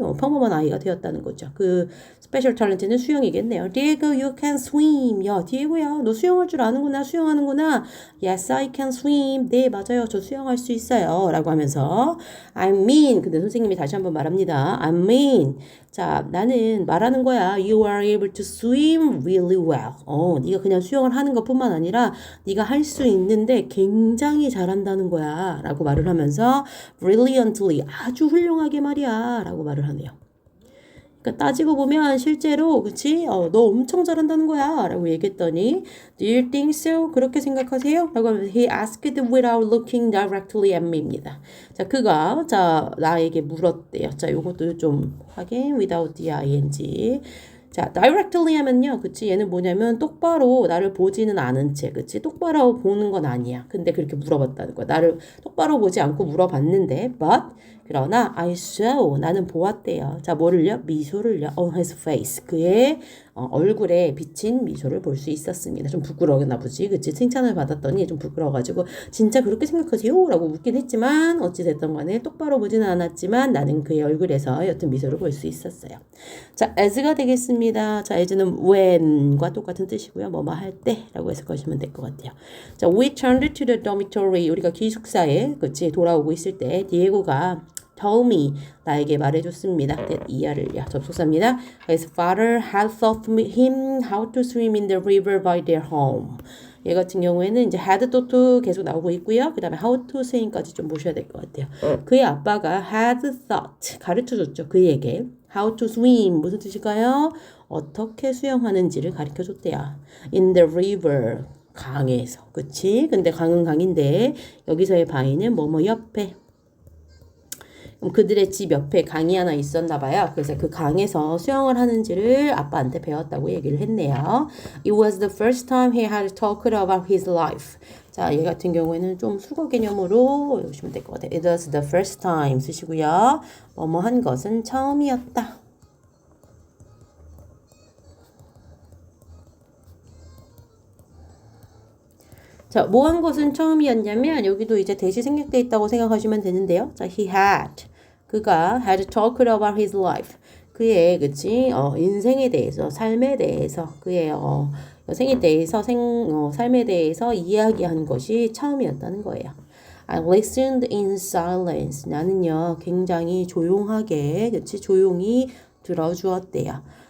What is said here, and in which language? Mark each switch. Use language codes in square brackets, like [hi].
[ko] 평범한 아이가 되었다는 거죠. 그 스페셜 탤런트는 수영이겠네요. [en] Diego, you can swim. [ko] 야, 디에고야, 너 수영할 줄 아는구나, 수영하는구나. Yes, I can swim. 네, 맞아요. 저 수영할 수 있어요. 라고 하면서 I mean, 근데 선생님이 다시 한번 말합니다. I mean, 자, 나는 말하는 거야. [en] You are able to swim really well. [ko] 네가 그냥 수영을 하는 것뿐만 아니라 네가 할 수 있는데 굉장히 잘한다는 거야. 라고 말을 하면서 brilliantly, 아주 훌륭하게 말이야. 라고 말을 하네요. 그러니까 따지고 보면 실제로 그치? 너 엄청 잘한다는 거야 라고 얘기했더니 Do you think so? 그렇게 생각하세요? [en] 라고 하면 He asked without looking directly at me입니다. [ko] 자, 그가 나에게 물었대요. 자, 요것도 좀 확인 without the ing. 자, directly 하면요. 그치? 얘는 뭐냐면 똑바로 나를 보지는 않은 채. 그치? 똑바로 보는 건 아니야. 근데 그렇게 물어봤다는 거야. 나를 똑바로 보지 않고 물어봤는데 but 그러나 I saw 나는 보았대요. 자, 뭐를요? 미소를요. On his face. 그의 얼굴에 비친 미소를 볼 수 있었습니다. 좀 부끄러웠나 보지. 그치? 칭찬을 받았더니 좀 부끄러워가지고 진짜 그렇게 생각하세요? 라고 묻긴 했지만 어찌됐든 간에 똑바로 보지는 않았지만 나는 그의 얼굴에서 여튼 미소를 볼 수 있었어요. 자, as가 되겠습니다. 자, as는 when과 똑같은 뜻이고요. 뭐뭐 할 때 라고 해석하시면 될 것 같아요. [en] 자, we turned to the dormitory. [ko] 우리가 기숙사에 그치? 돌아오고 있을 때 디에고가 told me 나에게 말해줬습니다. 이하를요. 접속사입니다. [en] His father had taught him how to swim in the river by their home. [ko] 얘 같은 경우에는 이제 had taught 계속 나오고 있고요. 그 다음에 how to swim까지 좀 보셔야 될 것 같아요. 그의 아빠가 had taught 가르쳐줬죠. 그에게 how to swim 무슨 뜻일까요? 어떻게 수영하는지를 가르쳐줬대요. In the river 강에서 그치? 근데 강은 강인데 여기서의 바위는 뭐뭐 옆에 그들의 집 옆에 강이 하나 있었나 봐요. 그래서 그 강에서 수영을 하는지를 아빠한테 배웠다고 얘기를 했네요. [en] It was the first time he had talked about his life. [ko] 자, 얘 같은 경우에는 좀 수거 개념으로 보시면 될 것 같아요. [en] It was the first time 쓰시고요. [ko] 뭐뭐 한 것은 처음이었다. 자, 뭐 한 것은 처음이었냐면 여기도 이제 대시 생략돼 있다고 생각하시면 되는데요. [en] 자, he had 그가 had talked about his life. [ko] 그의 그치 인생에 대해서 삶에 대해서 그의 생에 대해서 삶에 대해서 이야기한 것이 처음이었다는 거예요. [en] I listened in silence. [ko] 나는요 굉장히 조용하게 그치 조용히 들어주었대요.